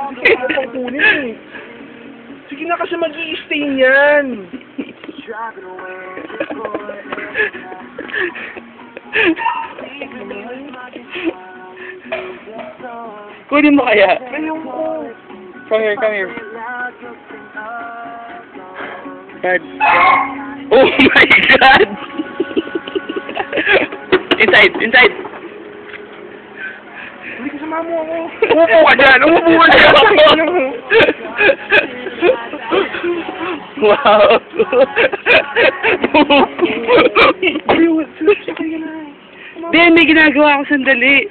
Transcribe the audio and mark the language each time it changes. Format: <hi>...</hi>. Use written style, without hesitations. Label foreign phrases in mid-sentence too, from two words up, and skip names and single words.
<tl>Sige na pang kunin eh. Sige na kasi mag-i-stay niyan. Kunin mo kaya? Ngayon ko.</tl> <en>Come here, come here. God. Oh my God! Inside, inside.</en> <tl>Hindi kasama mo ako. Umupo ka dyan, umupo ka dyan. Wow. Hindi, may ginagawa ako sandali.</tl>